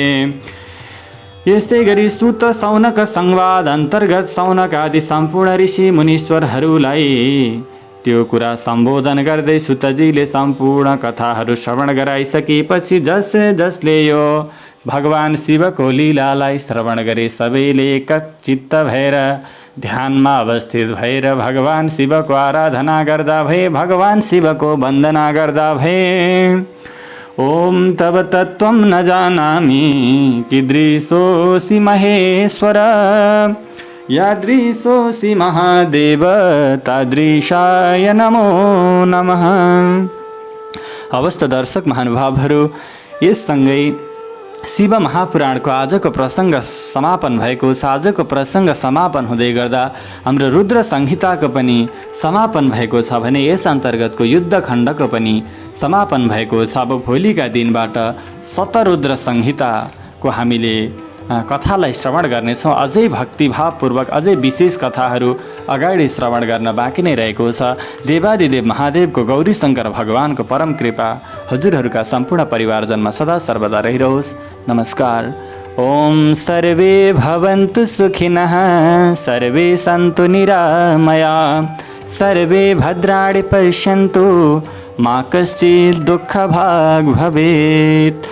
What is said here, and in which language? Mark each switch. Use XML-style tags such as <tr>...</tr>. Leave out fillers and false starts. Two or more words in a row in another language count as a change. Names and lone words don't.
<ne>यस्तै गरी सुत सौनक संवाद अन्तर्गत सौनक आदि सम्पूर्ण ऋषि मुनीश्वरहरूलाई त्यो कुरा सम्बोधन गर्दै सुतजीले सम्पूर्ण कथाहरू श्रवण गराइसकेपछि जसले यो भगवान शिवको लीलालाई श्रवण गरे सबैले एकचित्त भएर ध्यानमा अवस्थित भएर भगवान शिवको आराधना गर्दा भए, भगवान शिवको वन्दना गर्दा भए।</ne> <sa>ओम तव तत्त्वं न जानामि कीदृशोऽसि महेश्वर, यादृशोऽसि महादेव तादृशाय नमो नमः।</sa> <ne>अवस्थ दर्शक महानुभावहरू, यससँगै शिव महापुराणको आजको प्रसङ्ग समापन भएको छ। आजको प्रसङ्ग समापन हुँदै गर्दा हाम्रो रुद्र संहिताको पनि समापन भएको छ भने यस अन्तर्गतको युद्ध खण्डको पनि समापन भएको छ। अब भोलिका दिनबाट शतरुद्र संहिताको हामीले कथालाई श्रवण गर्नेछौँ। अझै भक्तिभावपूर्वक अझै विशेष कथाहरू अगाडि श्रवण गर्न बाँकी नै रहेको छ। देवादिदेव महादेवको गौरी शङ्कर भगवानको परम कृपा हजुरहरूका सम्पूर्ण परिवारजनमा सदा सर्वदा रहिरहोस्। नमस्कार।</ne> <sa>ओम सर्वे भवन्तु सुखिनः, सर्वे सन्तु निरामया, सर्वे भद्राणि पश्यन्तु, मा कश्चित् दुःखभाग् भवेत्।</sa>